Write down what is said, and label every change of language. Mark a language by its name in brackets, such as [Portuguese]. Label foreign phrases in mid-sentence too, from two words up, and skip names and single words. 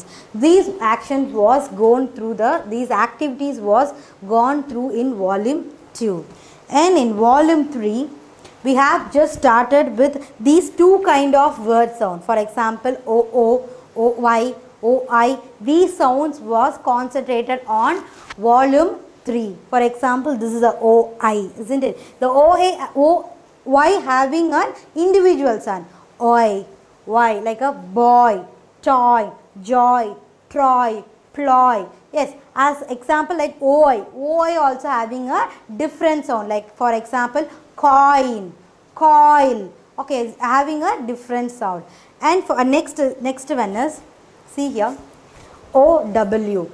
[English] These actions was gone through these activities was gone through in volume 2, and in volume 3 we have just started with these two kind of word sound. For example, O-O, O-Y, O-I. These sounds was concentrated on volume 3. For example, this is a O-I, isn't it? The O-Y having an individual sound. O-I, Y, like a boy, toy, joy, Troy, ploy. Yes, as example like O-I. O-I also having a different sound. Like for example, coin, coil. Okay, having a different sound. And for next one is, see here, O-W.